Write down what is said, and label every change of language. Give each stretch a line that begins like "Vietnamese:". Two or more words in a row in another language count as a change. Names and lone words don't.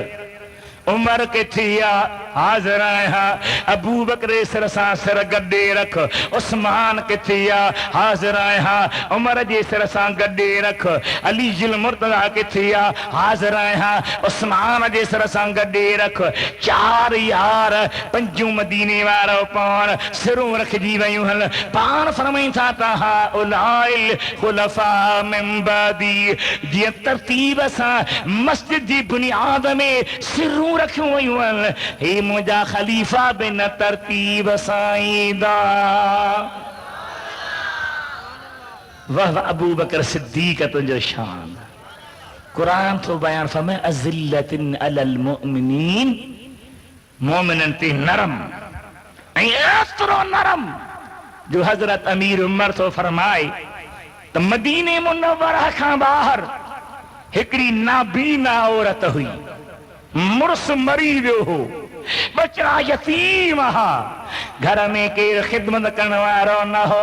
Sindhi: उमर किथे आहे? हाज़िर आहियां, अबू बकर सिर सां सिर गॾे रख। उस्मान किथे आहे? हाज़िर आहियां, उमर जे सिर सां गॾे रख। अली जिल मुर्तज़ा किथे आहे? हाज़िर आहियां, उस्मान जे सिर सां गॾे रख। चार यार पंजूं मदीने वारो पाण सिरूं रखजी वयूं हल। पाण फरमाइनि था त
Arabic: أولئك الخلفاء من بعدي,
Sindhi: जीअं तरतीब सां मस्जिद जी बुनियाद में सिरूं रखियूं वयूं आहिनि, हे मुंहिंजा ख़लीफ़ा बि न तरतीब सां ईंदा। वाह वाह अबू बकर सिद्दीक़ तुंहिंजो शान। क़ुरान थो बयान फरमाए
Arabic: أذلة على المؤمنين,
Sindhi: मोमिननि ते नरम, ऐं एतिरो नरम जो हज़रत अमीर उमर थो फरमाए त मदीने मुनव्वरह खां ॿाहिरि हिकिड़ी नाबीना औरत हुई, मुड़ुस मरी वियो हो, बचड़ा यतीम हा, घर में केरु ख़िदमत करण वारो न हो।